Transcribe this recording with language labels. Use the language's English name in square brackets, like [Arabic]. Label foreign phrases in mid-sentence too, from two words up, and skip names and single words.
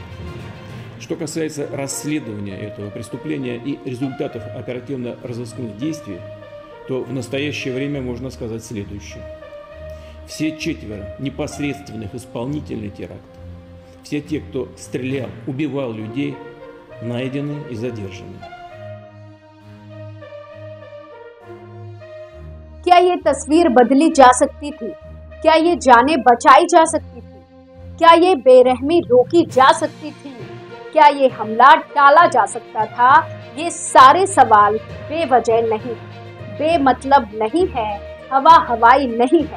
[Russian] Что касается расследования этого преступления и результатов оперативно-розыскных действий, то в настоящее время можно сказать следующее. Все четверо непосредственных исполнителей теракта, все те, кто стрелял, убивал людей, найдены и задержаны. [Hindi] क्या ये तस्वीर बदली जा सकती थी? क्या ये जानें बचाई जा सकती थी? क्या ये बेरहमी रोकी जा सकती थी? क्या ये हमला टाला जा सकता था? ये सारे सवाल बेवजह नहीं, बेमतलब नहीं है, हवाई नहीं है।